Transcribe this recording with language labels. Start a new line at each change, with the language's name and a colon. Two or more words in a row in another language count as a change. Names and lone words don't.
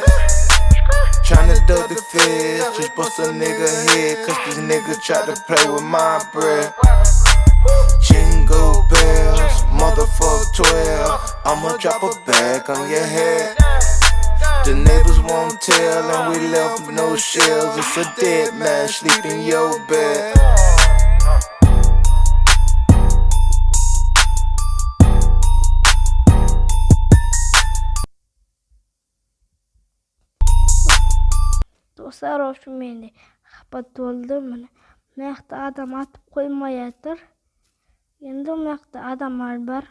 English: Tryna duck the fish, just bust a nigga head, cause this nigga tried to play with my bread. Jingle bells, motherfucker 12, I'ma drop a bag on your head. The neighbors won't tell and we left with no shells. It's a dead man sleep in your bed.
Kazakh: Достар, үшін менде қапат толды. Мына жақта адам атып қоймай жатыр. Енді мына жақта адамдар бар.